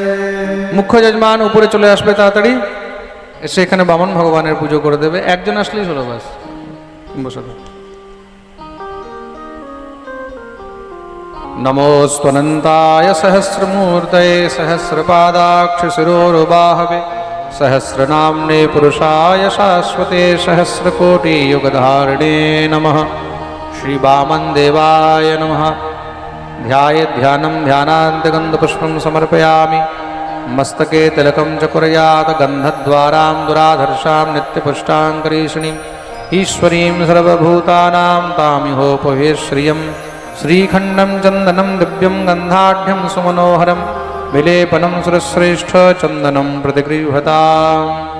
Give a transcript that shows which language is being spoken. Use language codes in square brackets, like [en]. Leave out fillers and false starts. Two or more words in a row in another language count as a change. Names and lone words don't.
[bn] মুখ্য যজমান উপরে চলে আসবে, তাড়াতাড়ি এসে এখানে বামন ভগবানের পুজো করে দেবে। একজন আসলেই হলো, বাস বসো। [sa] নমোস্তনন্তায় সহস্রমূর্তয়ে সহস্রপাদাক্ষ শিরোরবাহবে सहस्रनाम्ने पुरुषाय शाश्वते सहस्रकोटियुगधारिणे नमः। श्रीवामनदेवाय नमः। ध्यानं ध्यानान्तगन्धपुष्पं समर्पयामि। मस्तके तिलकं च कुर्यात् गन्धद्वारां दुराधर्षां नित्यपुष्टां करीषिणीम् ईश्वरीं सर्वभूतानां तामिहोपवेश्रियं श्रीखण्डं चन्दनं दिव्यं गन्धाढ्यं सुमनोहरं विलेपनं सुरश्रेष्ठ चन्दनं प्रतिगृह्यताम्।